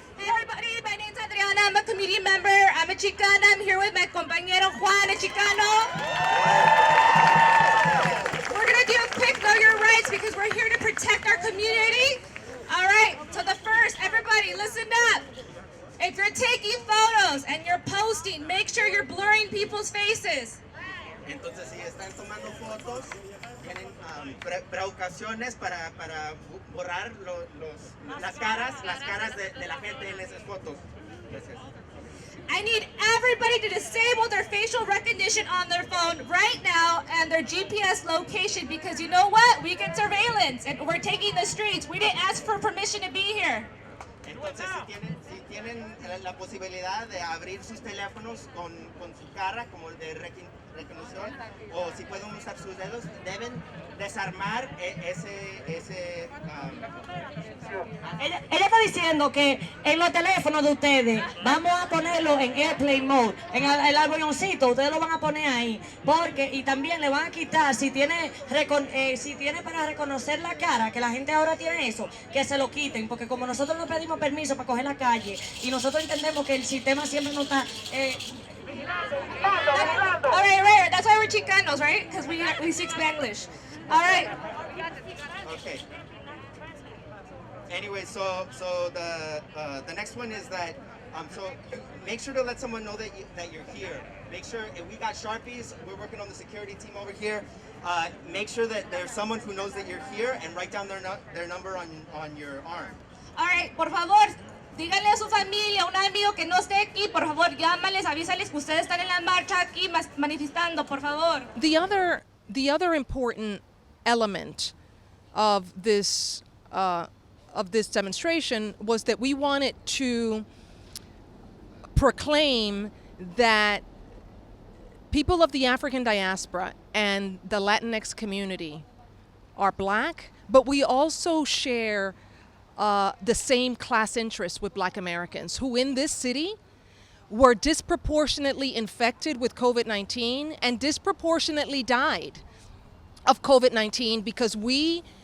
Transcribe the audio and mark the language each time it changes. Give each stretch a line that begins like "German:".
English: Hey everybody, my name's Adriana, I'm a committee member, I'm a Chicana, I'm here with my compañero Juan, a Chicano. We're gonna do a quick Know Your Rights because we're here to protect our community. All right, so the first, everybody listen up. If you're taking photos and you're posting, make sure you're blurring people's faces.
Spanish: Entonces, si están tomando fotos, tienen precauciones para borrar las caras de la gente en esas fotos. Gracias.
English: I need everybody to disable their facial recognition on their phone right now and their GPS location, because you know what? We get surveillance and we're taking the streets. We didn't ask for permission to be here.
Spanish: Entonces, si tienen la posibilidad de abrir sus teléfonos con su cara, como el de recognición, o si pueden usar sus dedos, deben desarmar ese Ella está diciendo que en los teléfonos de ustedes vamos a ponerlo en
English: airplane mode,
Spanish: en el avioncito, ustedes lo van a poner ahí, porque y también le van a quitar si tiene para reconocer la cara, que la gente ahora tiene eso, que se lo quiten, porque como nosotros no pedimos permiso para coger la calle y nosotros entendemos que el sistema siempre no está
English: All right, that's why we're Chicanos, right? Because we speak Spanglish. All right. Okay. Anyway, so the next one is that so make sure to let someone know that you're here. Make sure if we got Sharpies, we're working on the security team over here. Make sure that there's someone who knows that you're here and write down their number on your arm. All right,
Spanish: por favor, díganle a su familia, a un amigo que no esté aquí, por favor, llámales, avísales que ustedes están en la marcha aquí manifestando, por favor.
English: The other important element of this demonstration was that we wanted to proclaim that people of the African diaspora and the Latinx community are black, but we also share the same class interests with black Americans who in this city were disproportionately infected with COVID-19 and disproportionately died of COVID-19 because we